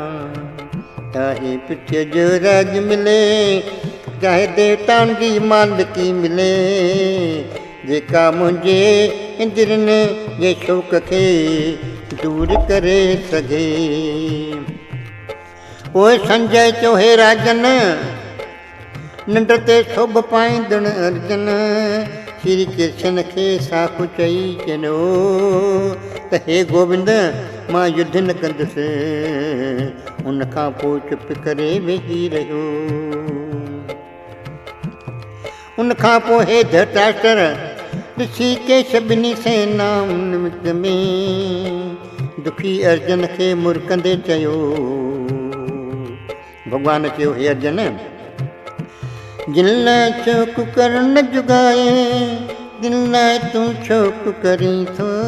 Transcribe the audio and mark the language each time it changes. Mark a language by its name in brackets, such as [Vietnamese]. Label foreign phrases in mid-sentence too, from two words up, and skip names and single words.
[Sindhi] चाहे पृथ्वीअ जो राज मिले, चाहे देवताउनि जी मालिकी मिले, जेका मुंहिंजे इंद्रनि जे शौक़ खे दूर करे सघे। पोइ संजय चयो, हे राजन निंड ते शोभ पाईंदड़ अर्जन श्री कृष्ण खे साफ़ चई चयो त हे गोविंद, मां युद्ध न कंदुसि। उन खां पोइ चुप करे वेही रहियो। उन खां पोइ हे धृतराष्ट्र ऋषिकेश ॿिन्ही सेनाउनि विच में दुखी अर्जन खे मुरकंदे चयो। भगवान चयो, हे अर्जन, जिन लाइ शौक़ करण जुगाए, जिन लाइ तूं शौक़ करीं थो।